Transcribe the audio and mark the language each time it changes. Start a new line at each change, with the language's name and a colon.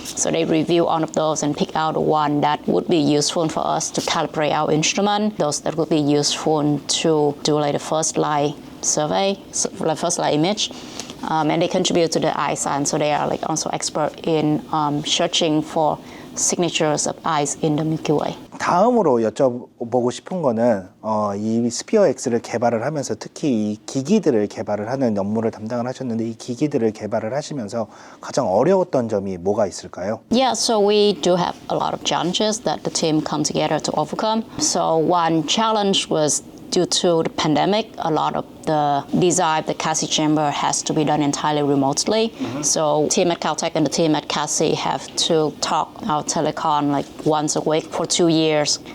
English: So they review all of those and pick out the one that would be useful for us to calibrate our instrument, those that would be useful to do the first light survey, first light image. And they contribute to the ice science, so they are also expert in searching for signatures of ice in the Milky Way.
Korean: 다음으로 여쭤보고 싶은 거는 이 스피어엑스를 개발을 하면서 특히 이 기기들을 개발을 하는 업무를 담당을 하셨는데 이 기기들을 개발을 하시면서 가장 어려웠던 점이 뭐가 있을까요?
English: Yeah, so we do have a lot of challenges that the team come together to overcome. So one challenge was due to the pandemic, a lot of the design of the CASI chamber has to be done entirely remotely. So team at Caltech and the team at CASI have to talk our telecom once a week for 2 years.